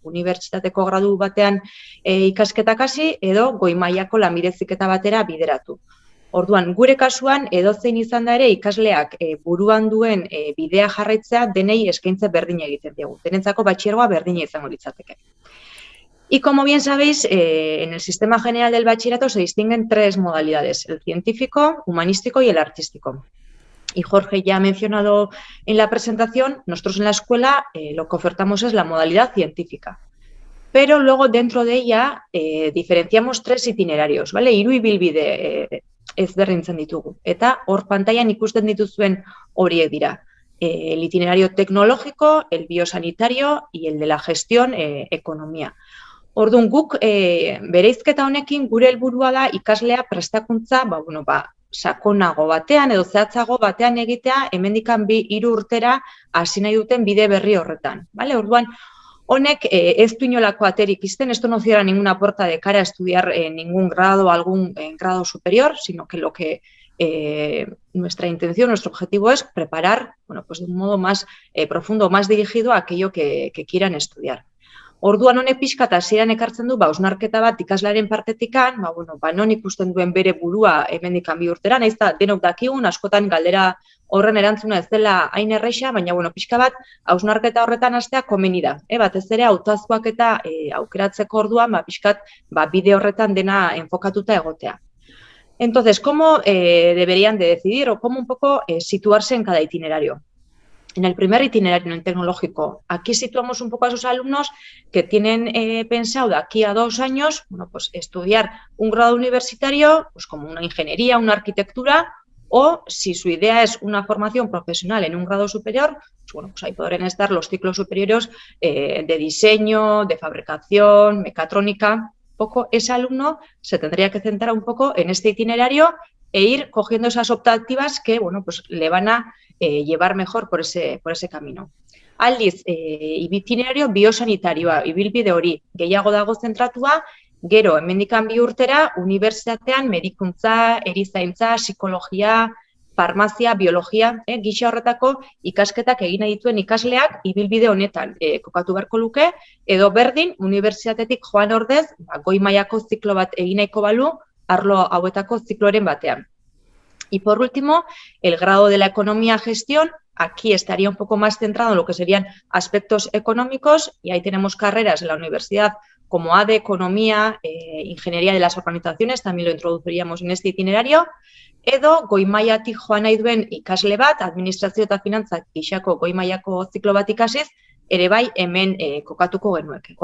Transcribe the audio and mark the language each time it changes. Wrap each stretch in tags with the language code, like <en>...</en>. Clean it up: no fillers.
<eu>Unibertsitateko gradu batean ikasketak hasi edo goi mailako lanbideziketa batera bideratu. Orduan, gure kasuan, edozein izan da ere ikasleak buruan duen bidea jarraitzea denei eskaintza berdina egiten diegu. Denentzako batxiergoa berdina izango litzateke.</eu> <es>Y como bien sabéis, en el sistema general del bachillerato se distinguen tres modalidades, el científico, humanístico y el artístico. Y Jorge ya ha mencionado en la presentación, nosotros en la escuela lo que ofertamos es la modalidad científica. Pero luego dentro de ella diferenciamos tres itinerarios, ¿vale?</es> <eu>Hiru ibilbide ezberdintzen ditugu. Eta hor pantailan ikusten dituzuen horiek dira.</eu> <es>El itinerario tecnológico, el biosanitario y el de la gestión, economía.</es> <eu>Orduan guk bereizketa honekin gure helburua da ikaslea prestakuntza, sakonago batean edo zehatzago batean egitea hemendikan 2-3 urtera hasi nahi duten bide berri horretan, ¿vale? Orduan honek ez du inolako aterik izten,</eu> <es>esto no cierra ninguna puerta de cara a estudiar ningún grado o algún grado superior, sino que lo que nuestra intención, nuestro objetivo es preparar, de un modo más profundo, más dirigido a aquello que quieran estudiar.</es> <eu>Orduan honek pixka eta hasieran ekartzen du, hausnarketa bat ikaslaren partetikan, non ikusten duen bere burua hemendikan 2 urtera, nahiz eta denok dakigun, askotan galdera horren erantzuna ez dela hain erreixa, baina pixka bat hausnarketa horretan hastea komeni da. Batez ere hautazkoak eta aukeratzeko orduan, pixkat bide horretan dena enfokatuta egotea.</eu> <es>Entonces, ¿cómo deberían de decidir o cómo un poco situarse en cada itinerario? En el primer itinerario, en el tecnológico, aquí situamos un poco a esos alumnos que tienen pensado de aquí a 2 años, estudiar un grado universitario, como una ingeniería, una arquitectura, o si su idea es una formación profesional en un grado superior, ahí podrían estar los ciclos superiores de diseño, de fabricación, mecatrónica. Ese alumno se tendría que centrar un poco en este itinerario e ir cogiendo esas optativas que le van a llevar mejor por ese camino.</es> <eu>Aldiz, itinerario biosanitario, ibilbide hori gehiago dago zentratua, gero hemendikan 2 urtera unibertsitatean medikuntza, erizaintza, psikologia, farmazia, biologia, gisa horretako ikasketak egin nahi dituen ikasleak ibilbide honetan kokatu beharko luke, edo berdin unibertsitatetik joan ordez, goi mailako ziklo bat egin nahiko balu, arlo hauetako zikloren batean.</eu> <es>Y por último, el grado de la economía-gestión, aquí estaría un poco más centrado en lo que serían aspectos económicos, y ahí tenemos carreras en la universidad como ADE, Economía, Ingeniería de las Organizaciones, también lo introduciríamos en este itinerario,</es> <eu>edo goi mailatik joan nahi duen ikasle bat, administrazio eta finantzak gisako goi mailako ziklo bat ikasiz, ere bai hemen kokatuko genueke.</eu>